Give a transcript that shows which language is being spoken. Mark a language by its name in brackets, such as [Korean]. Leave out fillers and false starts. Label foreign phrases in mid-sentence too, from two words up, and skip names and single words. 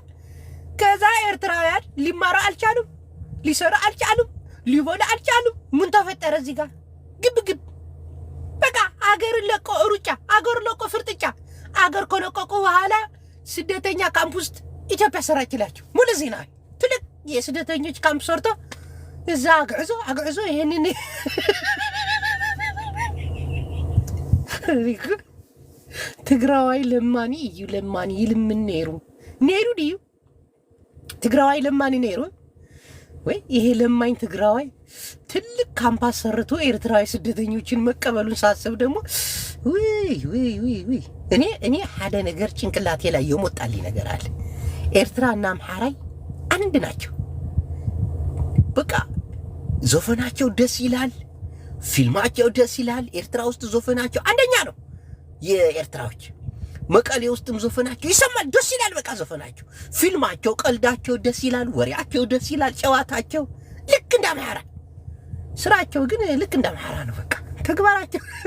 [Amharic] ከዛ ኤርትራውያን ሊማሩ አልቻሉም፣ ሊሰሩ አልቻሉም፣ ሊበሉ አልቻሉም። ምን ተፈጠረ እዚህ ጋር? ግብ በቃ አገር ለቆ ሩጫ፣ አገር ለቆ ፍርጥጫ። አገር ከለቀቁ በኋላ ስደተኛ ካምፕ ውስጥ ኢትዮጵያ ሰራችላቸው። ሙሉ ዜና ትልቅ የስደተኞች ካምፕ ሰርቶ እዛ አግዕዞ ይሄንን [Tigrinya] ትግራዋይ ለማኒ እዩ ለማኒ ይልምን ነይሩ ድዩ ትግራዋይ ለማኒ ነይሩ ወይ? [Amharic] ይሄ ለማኝ ትግራዋይ ትልቅ ካምፓስ ሰርቶ ኤርትራዊ ስደተኞችን መቀበሉን ሳስብ ደግሞ ወይ እኔ ሓደ ነገር ጭንቅላቴ ላይ የሞጣልኝ ነገር አለ። ኤርትራና አምሓራይ አንድ ናቸው። በቃ ዘፈናቸው ደስ ይላል፣ ፊልማቸው ደስ ይላል። ኤርትራ ውስጥ ዘፈናቸው አንደኛ ነው። የኤርትራዎች መቀሌ ውስጥም ዘፈናቸው ይሰማል፣ ደስ ይላል። በቃ ዘፈናቸው፣ ፊልማቸው፣ ቀልዳቸው ደስ ይላል፣ ወሬያቸው ደስ ይላል፣ ጨዋታቸው ልክ እንደ አምሓራ። ስራቸው ግን ልክ እንደ አምሓራ ነው። በቃ ተግባራቸው